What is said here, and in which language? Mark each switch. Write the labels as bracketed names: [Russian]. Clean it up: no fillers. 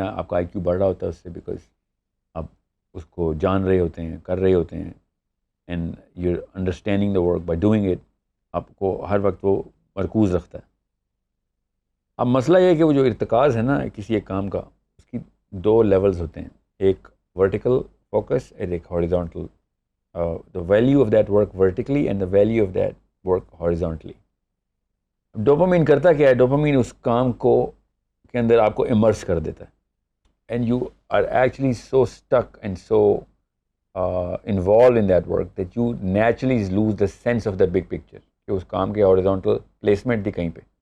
[Urdu] آپ کا آئی کیو بڑھ رہا ہوتا ہے اس سے، بیکاز آپ اس کو جان رہے ہوتے ہیں، کر رہے ہوتے ہیں. [English] and you understanding the work by doing it, [Urdu] آپ کو ہر وقت وہ مرکوز رکھتا ہے. اب مسئلہ یہ ہے کہ وہ جو ارتکاز ہے نا کسی ایک کام کا، اس کی 2 لیولز ہوتے ہیں، ایک ورٹیکل فوکس اور ایک horizontal. [English] the value of that work vertically and the value of that work horizontally. [Urdu] Dopamine کرتا کیا ہے؟ ڈوپامین اس کام کو کے اندر آپ کو امرس کر دیتا ہے، [English] and you are actually so stuck and so involved in that work that you naturally lose the sense of the big picture [Urdu] کہ اس کام کے ہاریزونٹل پلیسمنٹ تھی کہیں پہ.